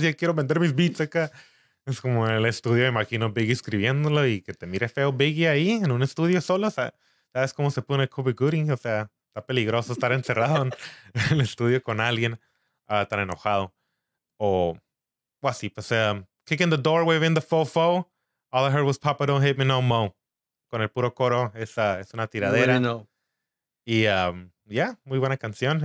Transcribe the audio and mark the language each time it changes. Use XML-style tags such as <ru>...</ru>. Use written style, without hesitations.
<es>Ya quiero vender mis beats acá. Es como en el estudio, imagino Biggie escribiéndolo y que te mire feo Biggie ahí en un estudio solo. O sea, ¿sabes cómo se pone Kobe Gooding? O sea, está peligroso estar encerrado en el estudio con alguien tan enojado.</es> <en>O así, pues, kicking the door, waving the fofo. All I heard was Papa don't hit me no mo.</en> <es>Con el puro coro, es una tiradera. Bueno, y ya, yeah, muy buena canción.</es>